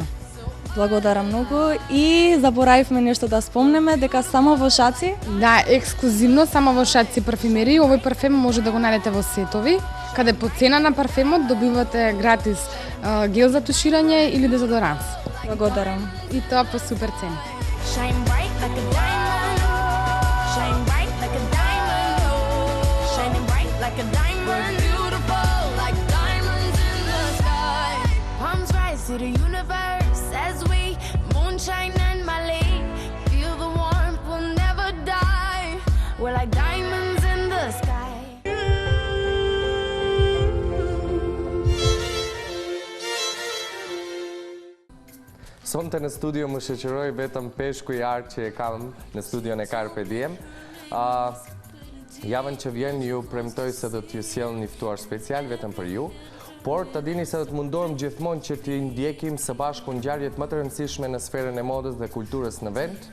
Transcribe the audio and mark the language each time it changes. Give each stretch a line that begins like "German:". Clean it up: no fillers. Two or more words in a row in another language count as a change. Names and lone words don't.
Macedonian: Благодарам многу и заборавивме нешто да спомнеме дека само во Шаци? Да, ексклузивно само во Шаци парфемери. Овој парфем може да го најдете во сетови, каде по цена на парфемот добивате гратис гел за туширање или дезодоранс. Благодарам. И тоа по супер цена.
English: Shine bright like a diamond. Shine bright like a diamond. Shining bright like a diamond. Beautiful like diamonds in the sky. Palms rise to the universe as we moonshine and Mali. Feel the warmth, we'll never die. We're like diamonds in the sky.
Albanian: Sonte në studio më shoqëroi vetëm Peshku i Art që e kam në studion e Carpe Diem. Javën që vjen ju premtoj se do t'ju sjell një ftuar special vetëm për ju, por të dini se do të mundohem gjithmonë që t'i ndjekim së bashku ngjarjet më të rëndësishme në sferën e modës dhe kulturës në vend.